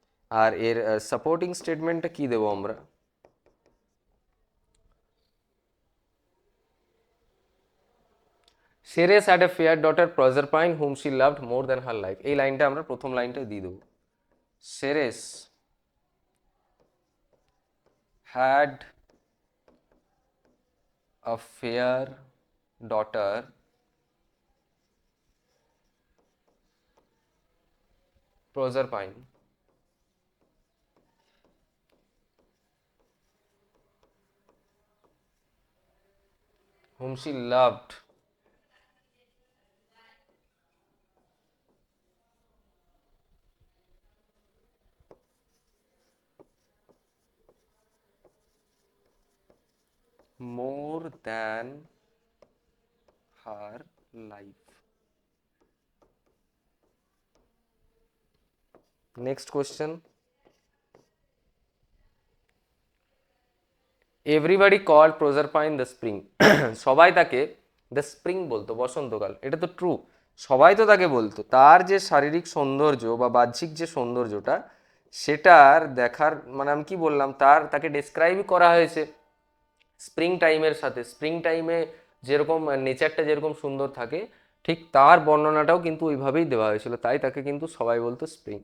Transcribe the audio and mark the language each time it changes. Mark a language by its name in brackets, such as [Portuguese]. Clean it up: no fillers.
[Bangla] আর এর সাপোর্টিং স্টেটমেন্টটা কি দেবো আমরা, [English] Ceres had a fair daughter Proserpine whom she loved more than her life. [Bangla] এই লাইনটা আমরা প্রথম লাইনটা দিয়ে দেবো। [English] Ceres had a fair daughter Proserpine whom she loved more than her life. Next question. Everybody called Proserpine the spring. [Bangla] সবাই তাকে the spring বলতো, বসন্তকাল। এটা তো ট্রু, সবাই তো তাকে বলতো। তার যে শারীরিক সৌন্দর্য বা বাহ্যিক যে সৌন্দর্যটা, সেটার দেখার মানে আমি কি বললাম, তাকে ডেসক্রাইবই করা হয়েছে স্প্রিং টাইমের সাথে। স্প্রিং টাইমে যেরকম নেচারটা যেরকম সুন্দর থাকে, ঠিক তার বর্ণনাটাও কিন্তু ওইভাবেই দেওয়া হয়েছিল, তাই তাকে কিন্তু সবাই বলতো স্প্রিং।